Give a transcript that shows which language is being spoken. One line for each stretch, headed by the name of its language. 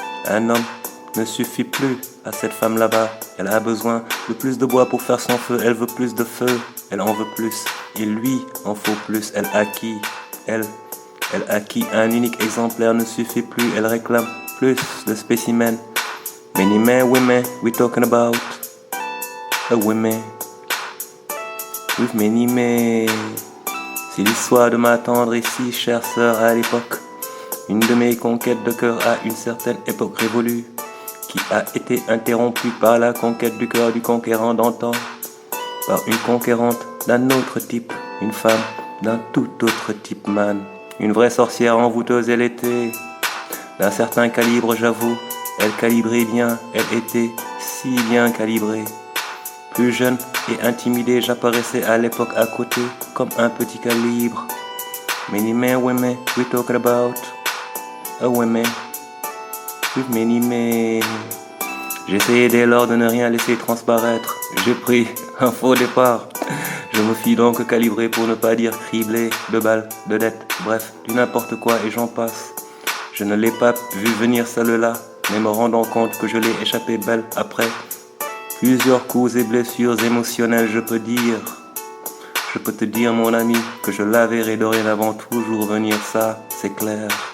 French: Un homme ne suffit plus à cette femme là-bas. Elle a besoin de plus de bois pour faire son feu. Elle veut plus de feu. Elle en veut plus. Et lui en faut plus. Elle acquis. Elle acquis un unique exemplaire ne suffit plus. Elle réclame plus de spécimens.
English: Many men, women, we talking about a women with many men.
French: C'est l'histoire de ma tendre et si chère sœur à l'époque. Une de mes conquêtes de cœur à une certaine époque révolue, qui a été interrompue par la conquête du cœur du conquérant d'antan, par une conquérante d'un autre type, une femme d'un tout autre type, man. Une vraie sorcière envoûteuse elle était, d'un certain calibre j'avoue, elle calibrait bien, elle était si bien calibrée. Plus jeune et intimidé, j'apparaissais à l'époque à côté, comme un petit calibre.
English: Many men, women, we talking about a women with many men.
French: J'essayais dès lors de ne rien laisser transparaître. J'ai pris un faux départ. Je me fis donc calibrer pour ne pas dire criblé de balles, de dettes, bref, du n'importe quoi et j'en passe. Je ne l'ai pas vu venir celle-là, mais me rendant compte que je l'ai échappé belle après plusieurs coups et blessures émotionnelles, je peux te dire mon ami, que je la verrai dorénavant toujours venir, ça c'est clair.